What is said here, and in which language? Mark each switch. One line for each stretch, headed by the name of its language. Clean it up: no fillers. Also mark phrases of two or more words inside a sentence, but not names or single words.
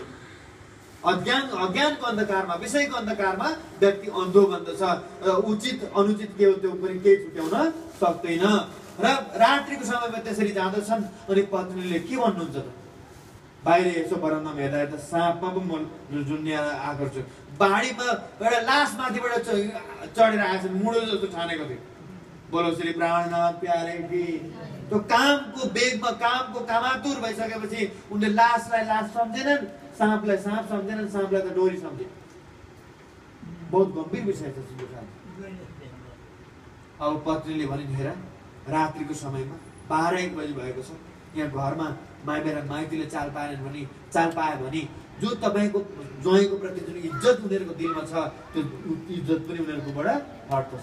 Nepali: अज्ञानको अन्धकारमा, विषयको अन्धकारमा व्यक्ति अन्धो बन्दछ र उचित अनुचित के हो त्यो पनि केही छुट्याउन सक्दैन। र रात्रिको समयमा त्यसरी जाँदछन् अनि पत्नीले के भन्नुहुन्छ त, बाहिर यसो बरन्दामा हेर्दा हेर्दा साँपमा पनि म जुन्निएर आएको छु, बाढीमा एउटा लास माथिबाट चढेर आएछन्, मुडो जस्तो ठानेको थियो।
Hindi: बोलो श्री प्राणनाथ प्यारे की।
Nepali: त्यो कामको बेगमा, कामको कामातुर भइसकेपछि उनले लासलाई लास सम्झेनन्, साँपलाई साँप सम्झेनन्, साँपलाई त डोरी सम्झे। बहुत गम्भीर विषय छ। अब पत्नीले भनिन् हेर रात्रिको समयमा 12-1 बजी भएको छ, यहाँ घरमा मेरा माइतीले चाल पाएनन् भने, चाल पायो भने जो तपाईँको ज्वाइँको प्रति जुन इज्जत उनीहरूको दिलमा छ त्यो इज्जत पनि उनीहरूकोबाट हट्छ।